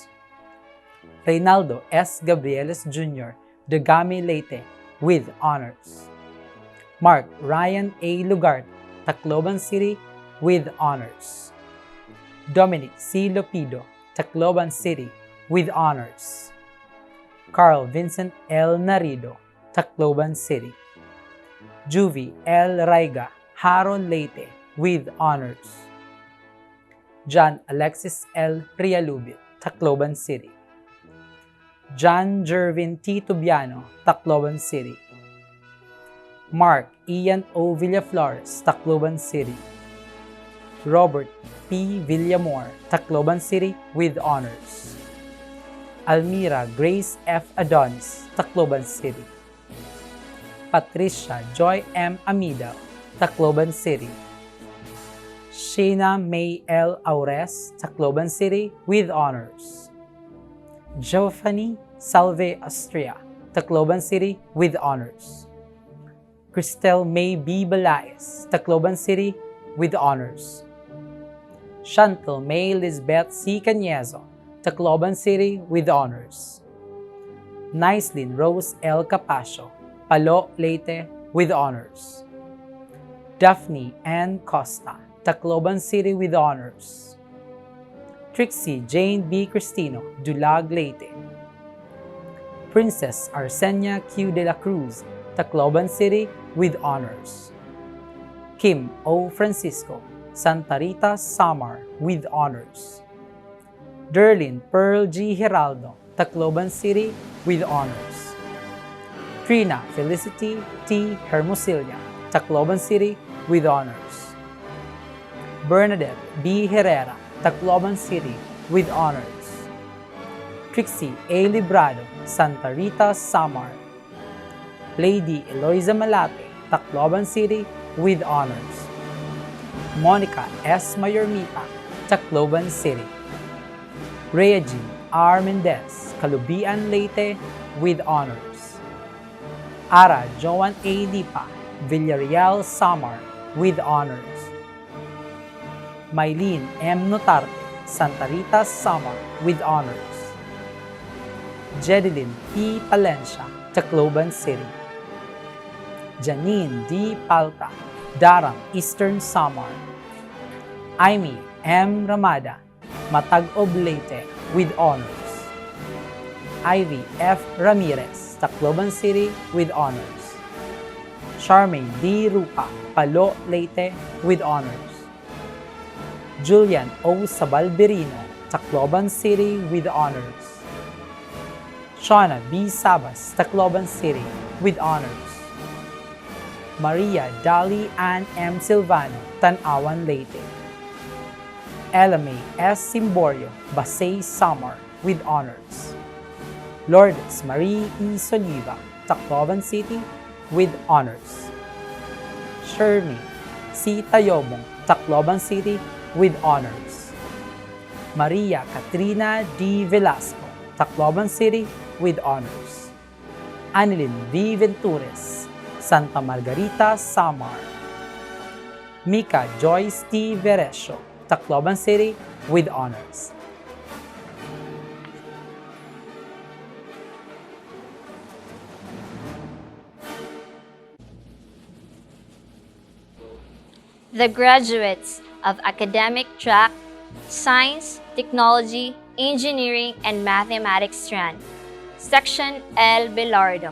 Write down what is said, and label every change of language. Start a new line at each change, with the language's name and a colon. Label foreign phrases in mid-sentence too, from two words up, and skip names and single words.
English: Reynaldo S. Gabrieles Jr., Dagami Leyte, with honors. Mark Ryan A. Lugart, Tacloban City, with honors. Dominic C. Lopido, Tacloban City, with honors. Carl Vincent L. Narido, Tacloban City. Juvie L. Raiga, Haro Leyte, with honors. John Alexis L. Rialubit, Tacloban City. John Jervin T. Tubiano, Tacloban City. Mark Ian O. Villaflores, Tacloban City. Robert P. Villamor, Tacloban City, with honors. Almira Grace F. Adonis, Tacloban City. Patricia Joy M. Amida, Tacloban City. Shayna May L. Aures, Tacloban City, with honors. Giovanni Salve Astria, Tacloban City, with honors. Cristel May B. Balaes, Tacloban City, with honors. Chantal May Lisbeth C. Cañezo, Tacloban City, with honors. Nicelyn Rose L. Capacio, Palo, Leyte, with honors. Daphne N. Costa, Tacloban City, with honors. Trixie Jane B. Cristino, Dulag, Leyte. Princess Arsenia Q. de la Cruz, Tacloban City, with honors. Kim O. Francisco, Santa Rita, Samar, with honors. Derlin Pearl G. Geraldo, Tacloban City, with honors. Trina Felicity T. Hermosillo, Tacloban City, with honors. Bernadette B. Herrera, Tacloban City, with honors. Trixie A. Librado, Santa Rita, Samar. Lady Eloisa Malate, Tacloban City, with honors. Monica S. Mayormita, Tacloban City. Rhea G. R. Mendez, Calubian, Leyte, with honors. Ara Joan A. Lipa, Villarreal, Samar, with honors. Mylene M. Notarte, Santa Rita, Samar, with honors. Jedeline P. Palencia, Tacloban City. Janine D. Palta, Darang, Eastern Samar. Aimee M. Ramada, Matag-Ob, Leyte, with honors. Ivy F. Ramirez, Tacloban City, with honors. Charmaine D. Rupa, Palo, Leyte, with honors. Julian O. Sabalberino, Tacloban City, with honors. Shauna B. Sabas, Tacloban City, with honors. Maria Dali Ann M. Silvano, Tanawan, Leyte. Ella May S. Simborio, Basay, Samar, with honors. Lourdes Marie E. Soliva, Tacloban City, with honors. Shermy C. Tayobong, Tacloban City, with honors. Maria Katrina D. Velasco, Tacloban City, with honors. Annalyn V. Ventures, Santa Margarita, Samar. Mika Joyce T. Veresio, Tacloban City, with honors. The graduates of Academic Track, Science, Technology, Engineering, and Mathematics strand, Section L.